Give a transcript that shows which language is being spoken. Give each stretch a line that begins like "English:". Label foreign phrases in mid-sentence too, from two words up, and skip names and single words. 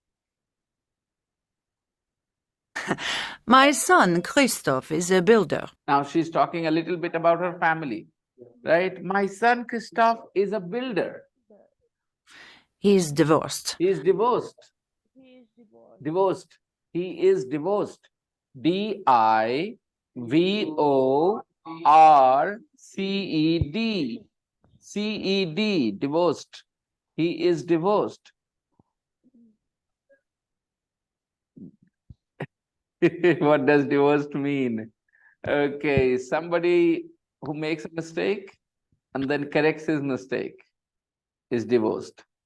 English: My son, Christoph, is a builder. Now she's talking a little bit about her family, right? My son, Christoph, is a builder. He's divorced. He is divorced. Divorced. He is divorced. D-I-V-O-R-C-E-D. VORCED. CED, divorced. He is divorced. What does divorced mean? Okay, somebody who makes a mistake and then corrects his mistake is divorced.